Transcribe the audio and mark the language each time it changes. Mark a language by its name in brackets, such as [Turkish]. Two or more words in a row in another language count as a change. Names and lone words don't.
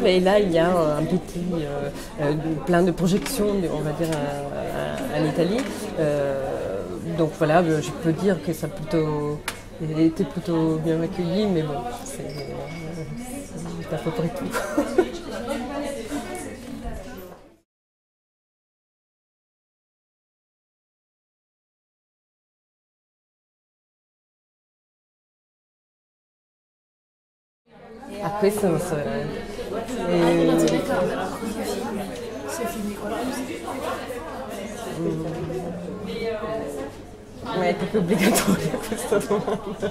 [French] Et là, il y a un petit plein de projections, on va dire, en Italie. Donc voilà, je peux dire que ça a plutôt été plutôt bien accueilli, mais bon, c'est à peu près tout. [Italian] A questo non so veramente. Ma è proprio obbligatoria questa domanda.